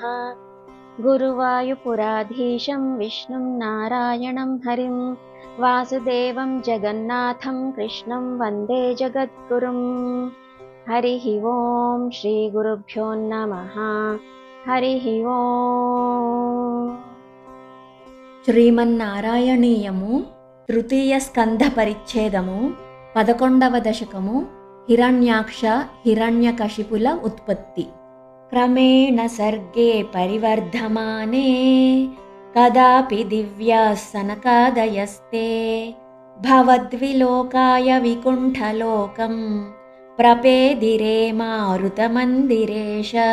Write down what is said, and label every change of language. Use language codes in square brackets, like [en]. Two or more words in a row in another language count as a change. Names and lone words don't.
[sa] गुरुवायुपुराधीशं विष्णुं नारायणं हरिं वासुदेवं जगन्नाथं कृष्णं वन्दे जगद्गुरुं। हरिः ओं श्रीगुरुभ्यो नमः। हरिः ओं। [te] శ్రీమన్నారాయణీయము తృతీయ స్కంధ పరిచ్ఛేదము 11వ దశకము హిరణ్యాక్ష హిరణ్యకశిపుల ఉత్పత్తి. [sa] క్రమేణ సర్గే పరివర్ధమానే కదాపి దివ్యాः సనకాదయస్తే భవద్విలోకాయ వికుంఠలోకం ప్రపేదిరే మారుతమందిరేశ